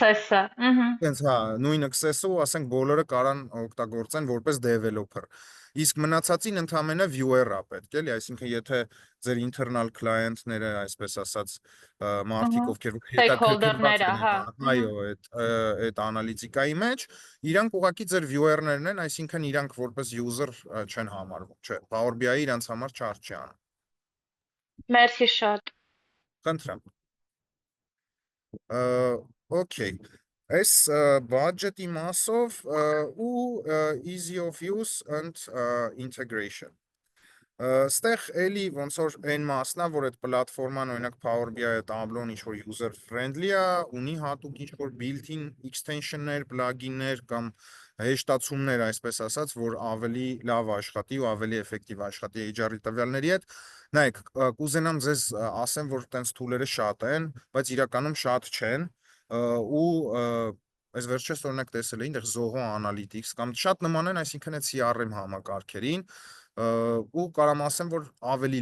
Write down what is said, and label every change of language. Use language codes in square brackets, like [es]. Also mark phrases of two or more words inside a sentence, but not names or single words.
[hy] access-ը, Հենց նույն access-ը ու ասենք բոլորը կարան օգտագործեն որպես developer։ իսկ մնացածին ընդամենը viewer-ա պետք էլի, այսինքն եթե ձեր [en] internal client- [hy] ները, այսպես ասած, մարդիկ, Ահա, ովքեր հետաքրքրված stakeholder-ները, հա, են այո, այդ անալիտիկայի մեջ, իրանք ուղղակի ձեր viewer-ներն են, այսինքն իրանք որպես user չեն համարվում, չէ, Power BI-ը իրանք համար charge չի անում։ Մերսի շատ։ Խնդրեմ։ Okay, այս budget-ի մասով ու [en] easy of use and integration։ [hy] Ստեղ էլի ոնց որ այն մասն է, որ այդ պլատֆորման օրինակ Power BI-ը Tableau-ն ինչ որ [en] user friendly [hy] է, ունի հատուկ ինչ որ [en] built-in extension- [hy] ներ, plugin-ներ կամ հեշտացումներ, այսպես ասած, որ ավելի լավ աշխատի ու ավելի էֆեկտիվ աշխատի HR-ի տվյալների հետ։ Նայեք, կուզենամ ձեզ ասեմ, որ տենց tool-երը շատ են, բայց իրականում շատ չեն ու այս վերջերս օրինակ տեսել էի, այնտեղ Zoho Analytics կամ շատ նման են, այսինքն այդ CRM համակարգերին ու կարամ ասեմ, որ ավելի